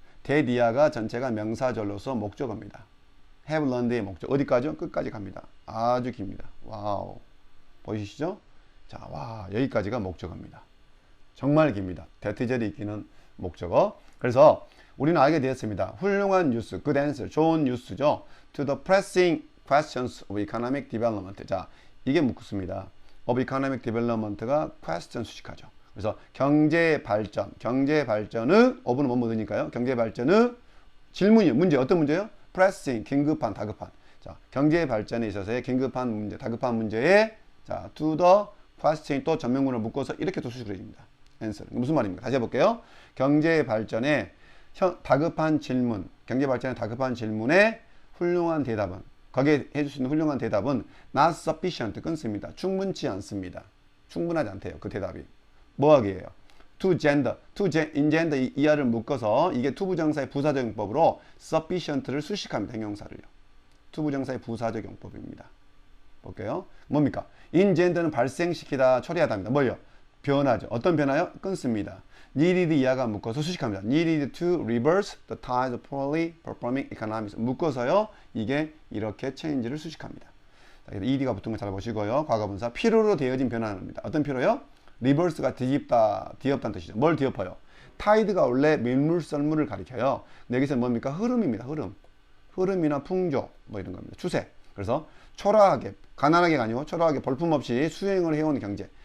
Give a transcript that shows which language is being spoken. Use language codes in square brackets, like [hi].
[en] that year [ko] 가 전체가 명사절로서 목적어입니다. [en] have learned [ko] 의 목적 어디까지요? 끝까지 갑니다. 아주 깁니다. 와우. 보이시죠? 자, 와, 여기까지가 목적어입니다. 정말 깁니다. 대티절이 있기는 목적어. 그래서 우리는 알게 되었습니다. 훌륭한 뉴스, [en] good answer, [ko] 좋은 뉴스죠. [en] To the pressing questions of economic development. [ko] 자, 이게 묻습니다. [en] of economic development [ko] 가 question 수식하죠. 그래서 경제 발전의 of는 뭐 묻으니까요. 경제 발전의 질문이요. 문제 어떤 문제요? pressing 긴급한, 다급한. 자, 경제 발전에 있어서의 긴급한 문제, 다급한 문제에 자, [en] to the question [ko] 또 전면문을 묶어서 이렇게 또 수식을 해줍니다. answer. 무슨 말입니까? 다시 해볼게요. 경제 발전에 다급한 질문, 경제 발전에 다급한 질문에 훌륭한 대답은, 거기에 해줄 수 있는 훌륭한 대답은 [en] not sufficient, [ko] 끊습니다. 충분치 않습니다. 충분하지 않대요. 그 대답이. 뭐하기예요? to gender, engender 이하를 묶어서 이게 투부정사의 부사적 용법으로 sufficient를 수식합니다. 형용사를요. 투부정사의 부사적 용법입니다. 볼게요. 뭡니까? engender는 발생시키다, 처리하다입니다. 뭐요? 변화죠. 어떤 변화요? 끊습니다. needed 이하가 묶어서 수식합니다. [en] needed to reverse the tide of poorly performing economies. [ko] 묶어서요. 이게 이렇게 change를 수식합니다. ed가 붙은 거 잘 보시고요. 과거분사 필요로 되어진 변화입니다. 어떤 필요요? reverse가 뒤집다, 뒤엎다는 뜻이죠. 뭘 뒤엎어요? tide가 원래 밀물, 썰물을 가리켜요. 근데 여기서 뭡니까? 흐름입니다. 흐름. 흐름이나 풍조 뭐 이런 겁니다. 추세. 그래서 초라하게, 가난하게가 아니고 초라하게 볼품없이 수행을 해온 경제.